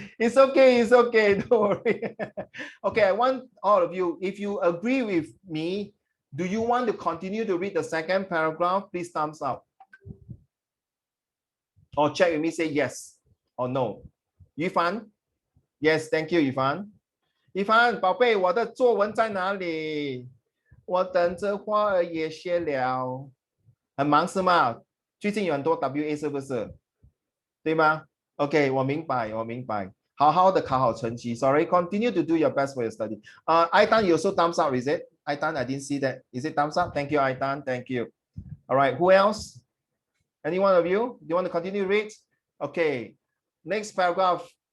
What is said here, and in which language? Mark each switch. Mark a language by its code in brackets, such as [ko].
[en] It's okay, don't worry. Okay, I want all of you, if you agree with me, do you want to continue to read the second paragraph? Please thumbs up. Or check with me, say yes or no. Yifan? Yes, thank you, Yifan. [zh] Yifan, 宝贝，我的作文在哪里？我等着花儿也谢了。很忙是吗？最近有很多 WA 是不是？对吗？OK， 我明白。好好的考好成绩。 [en] Sorry, continue to do your best for your study. Aitan, you also thumbs up, is it? Aitan, I didn't see that. Is it thumbs up? Thank you, Aitan. Thank you. All right, who else? Any one of you? Do you want to continue to read? Okay, next paragraph.